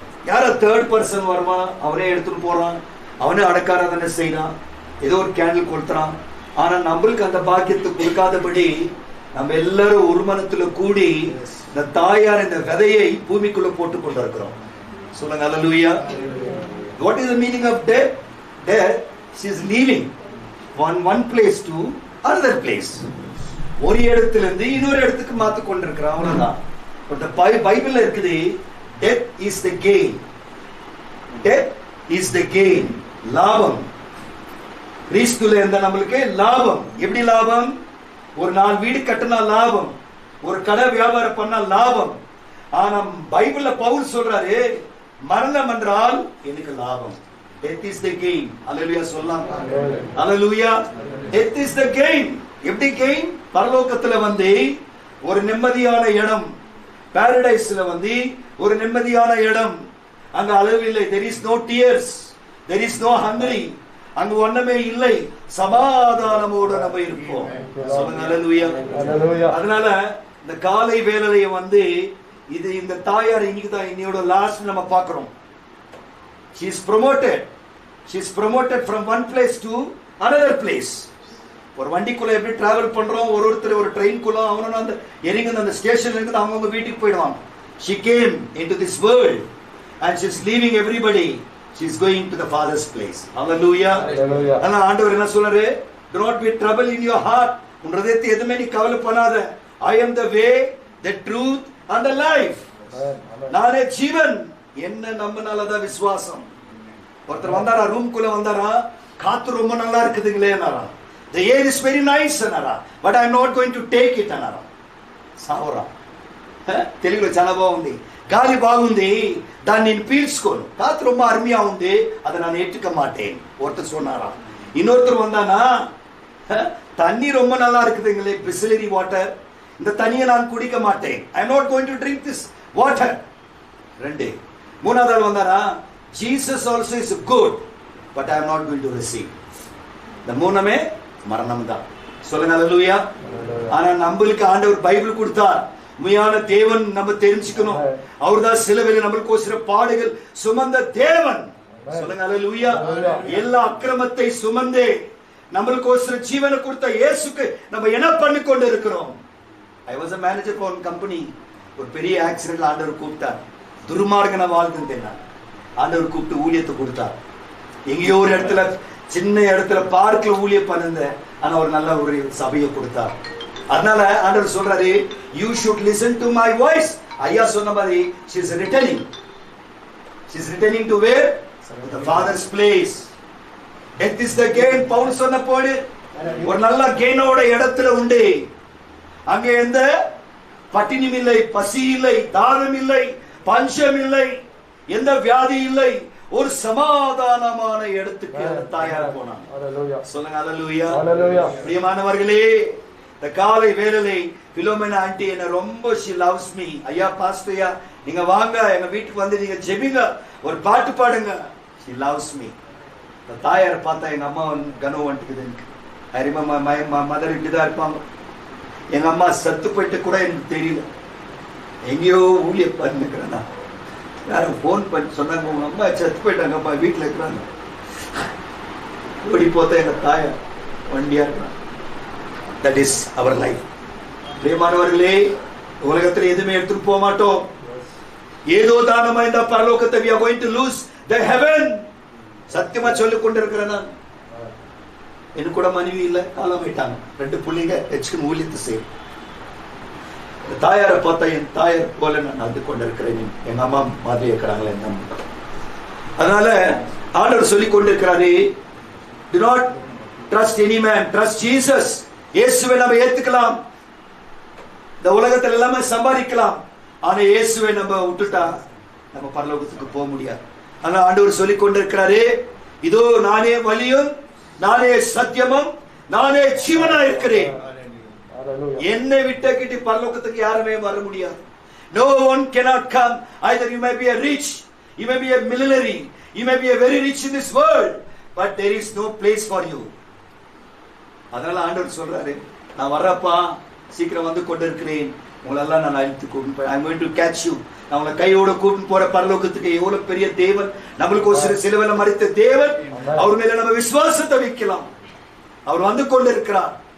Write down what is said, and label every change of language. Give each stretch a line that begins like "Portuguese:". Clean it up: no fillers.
Tamil: யார third person வருவான், அவனே எடுத்துட்டு போறான், அவனே அடக்காரதனை செய்யறான், ஏதோ ஒரு கேண்டில் கொளுத்துறான். ஆனா நம்மளுக்கு அந்த பாக்கியத்தை கொடுக்காதபடி நம்ம எல்லாரும் ஒரு மனத்துல கூடி இந்த தாயார் இந்த விதையை பூமிக்குள்ள போட்டு கொண்டு இருக்கிறோம். சொல்லுங்க ஹல்லேலூயா.
English: What is the meaning of death? Death, she is leaving one place to another place.
Tamil: ஒரு இடத்துல இருந்து இன்னொரு இடத்துக்கு மாத்தி கொண்டிருக்கிறான், அவ்வளவுதான். பட் பைபிள்ல இருக்குது
English: death is the gain. Death is the gain.
Tamil: லாபம். கிறிஸ்துல இருந்த நம்மளுக்கு லாபம். எப்படி லாபம்? ஒரு 4 வீடு கட்டினா லாபம், ஒரு கடை வியாபாரம் பண்ணா லாபம். ஆனா பைபிள்ல பவுல் சொல்றாரு, மரணம் என்றால் எனக்கு லாபம்.
English: Death is the gain.
Tamil: Hallelujah சொல்லலாம். Hallelujah.
English: Death is the gain.
Tamil: எப்படி gain? பரலோகத்துல ஒரு நிம்மதியான இடம், பாரடைஸ்ல ஒரு நிம்மதியான இடம். அங்க அளவில்லை.
English: There is no tears, there is no hungry.
Tamil: அங்கு ஒண்ணுமே இல்லை, சமாதானமோடு நம்ம இருப்போம். சொல்லுங்க ஹல்லேலூயா. அதனால இந்த காலை வேளையை இது இந்த தாயார் இன்னைக்கு தான் இன்னையோட லாஸ்ட் நம்ம பார்க்கிறோம்.
English: She is promoted. She is promoted from one place to another place.
Tamil: ஒரு வண்டிக்குள்ள எப்படி டிராவல் பண்றோம், ஒருத்தர் ஒரு ட்ரெயின்குள்ள அவனும் அந்த இறங்கி அந்த ஸ்டேஷன்ல இருந்து அவங்க வீட்டுக்கு போயிடுவாங்க.
English: She came into this world and she is leaving everybody. She is going to the Father's place. Hallelujah.
Tamil: ஆனா ஆண்டவர் என்ன சொல்றாரு?
English: Do not be trouble in your heart.
Tamil: உன் இதயத்தை எதுமே நீ கவலை பண்ணாத.
English: I am the way, the truth and the life.
Tamil: நானே ஜீவன். என்ன நம்பினாலதான் விசுவாசம். ஒருத்தர் வந்தாரா, ரூம்குள்ள வந்தாரா, காத்து ரொம்ப நல்லா இருக்குதுங்களே நாரா,
English: the air is very nice
Tamil: Nara,
English: but I am not going to take it
Tamil: நாரா.
Telugu: సావరా తెలుగులో చాలా బాగుంది. గాలి బాగుంది, దాన్ని నేను పీల్చుకోను.
Tamil: కాத்து ரொம்ப అరుமையா
Telugu: ఉంది,
Tamil: அதை நான் ஏற்றுக்க மாட்டேன் ஒருத்தர் சொன்னாரா. இன்னொருத்தர் வந்தானா, தண்ணி ரொம்ப நல்லா இருக்குதுங்களே, பிஸ்லரி வாட்டர், இந்த தண்ணியை நான் குடிக்க மாட்டேன்.
English: I am not going to drink this water. 2.
Tamil: மூணாவது ஆள் வந்தாரா,
English: Jesus also is good, but I am not going to receive.
Tamil: இந்த மூணுமே மரணம் தான். சொல்லுங்க ஹல்லேலூயா. ஆனா நம்மளுக்கு ஆண்டவர் பைபிள் கொடுத்தார். உண்மையான தேவன் நம்ம தெரிஞ்சுக்கணும். அவர்தான் சிலுவையில் நம்மளுக்கு பாடுகள் சுமந்த தேவன். சொல்லுங்க ஹல்லேலூயா. எல்லா அக்கிரமத்தை சுமந்தே நம்மளுக்கு ஜீவனை கொடுத்த இயேசுக்கு நம்ம என்ன பண்ணி கொண்டு இருக்கிறோம்?
English: I was a manager for one company.
Tamil: ஒரு பெரிய ஆக்சிடென்ட்ல ஆண்டவர் கூப்பிட்டார். துர்மார்கன வாழ்ந்தேன் நான். ஆண்டவர் கூப்பிட்டு ஊழியத்தை கொடுத்தார். எங்கேயோ ஒரு இடத்துல, சின்ன இடத்துல பார்க்ல ஊழியம் பண்ணிருந்தேன். ஆனா ஒரு நல்ல ஒரு சபையை கொடுத்தார். அதனால ஆண்டவர் சொல்றாரு,
English: you should listen to my voice.
Tamil: ஐயா சொன்ன மாதிரி
English: she is returning. She is returning to where? To the Father's place. Death is the gain.
Tamil: Pavul சொன்ன போது ஒரு நல்ல கெயினோட இடத்துல உண்டு. அங்க எந்த பட்டினியும் இல்லை, பசி இல்லை, தாகம் இல்லை, பஞ்சம் இல்லை, எந்த வியாதி இல்லை, ஒரு சமாதானமான இடத்துக்கு தாயார் போனாங்க. சொல்லுங்க ஹல்லேலூயா. பிரியமானவர்களே, இந்த காலை வேளையிலே பிலோமினா ஆண்டி என்ன ரொம்ப
English: she loves me.
Tamil: ஐயா பாஸ்டர் ஐயா, நீங்க வாங்க எங்க வீட்டுக்கு வந்து நீங்க ஜெபிங்க, ஒரு பாட்டு பாடுங்க.
English: she loves me.
Tamil: இந்த தாயார் பார்த்தா எங்க அம்மா கனவு வந்துக்குது எனக்கு.
English: I remember my mother
Tamil: இப்படிதான் இருப்பாங்க. எங்க அம்மா சத்து போயிட்டு கூட எனக்கு தெரியல. எங்கேயோ ஊழியம் பண்ணிக்கிறேன். யாரும் போன் பண்ணி சொன்னாங்க, உங்க அம்மா செத்து போயிட்டாங்க, அம்மா வீட்டில் இருக்கிறாங்க. ஓடி போத்த எங்க தாயார் வண்டியா இருக்கிறாங்க.
English: That is our life.
Tamil: பிரியமானவர்களே, உலகத்தில் எதுவுமே எடுத்துட்டு போக மாட்டோம். ஏதோ தானமா இந்த பரலோகத்தை
English: we are going to lose the heaven.
Tamil: சத்தியமா சொல்லிக் கொண்டிருக்கிறேன் நான். எனக்கு கூட மனைவி இல்லை, காலமாயிட்டாங்க. 2 பிள்ளைங்க வச்சுக்கணும், ஊழியத்தை செய்யும். தாயாரை பார்த்தா என் தாயார் போல நான் நடந்து கொண்டிருக்கிறேன். எங்க அம்மா மாதிரி இருக்கிறாங்களே எங்க அம்மா. அதனால ஆண்டவர் சொல்லி கொண்டிருக்கிறாரு,
English: do not trust any man, trust Jesus.
Tamil: இயேசுவை நம்ம ஏத்துக்கலாம், இந்த உலகத்துல எல்லாமே சம்பாதிக்கலாம், ஆனா இயேசுவை நம்ம விட்டுட்டா நம்ம பரலோகத்துக்கு போக முடியாது. ஆனா ஆண்டவர் சொல்லி கொண்டிருக்கிறாரு, இதோ நானே வழியும், நானே சத்தியமும், நானே ஜீவனா இருக்கிறேன். என்னை விட்டு பரலோகத்துக்கு யாருமே வர முடியாது.
English: No one cannot come. Either you may be a rich, you may be a millionaire, you may be a very rich in this world, but there is no place for you.
Tamil: அதனால ஆண்டவர் சொல்றாரு, நான் வர்றப்பா, சீக்கிரம் வந்து கொண்டு இருக்கிறேன், உங்களெல்லாம் நான் அழைத்து கூட்டிட்டு போய்
English: I'm going to catch you.
Tamil: நான் உங்களை கையோட கூட்டிட்டு போற பரலோகத்துக்கு. எவ்வளவு பெரிய தேவன், நம்மளுக்கு ஒரு சிலுவையில மரித்த தேவன். அவர் மேல நம்ம விசுவாசத்தை வைக்கலாம். அவர் வந்து கொண்டு இருக்கிறார்.